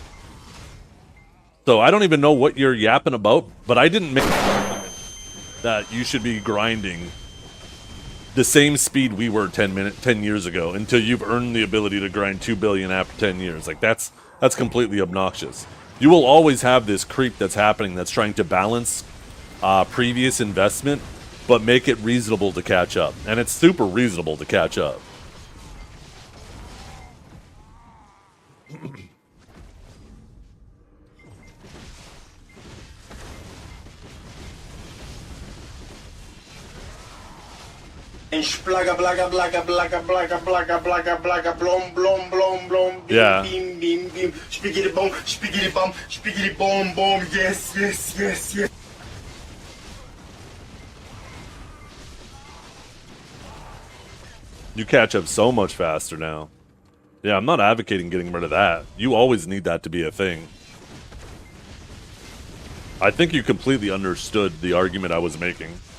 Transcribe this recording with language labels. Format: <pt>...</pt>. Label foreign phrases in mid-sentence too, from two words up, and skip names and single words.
<en>So I don't even know what you're yapping about, but I didn't make that you should be grinding the same speed we were 10 years ago until you've earned the ability to grind 2 billion after 10 years. Like, that's completely obnoxious. You will always have this creep that's happening that's trying to balance previous investment but make it reasonable to catch up. And it's super reasonable to catch up. Splaga blaga blaga blaga blaga blaga blaga blaga blom blom blom blom Yeah. beam beam beam spiggity bum spiggity boom boom yes yes yes yes. You catch up so much faster now. Yeah, I'm not advocating getting rid of that. You always need that to be a thing. I think you completely understood the argument I was making.</en>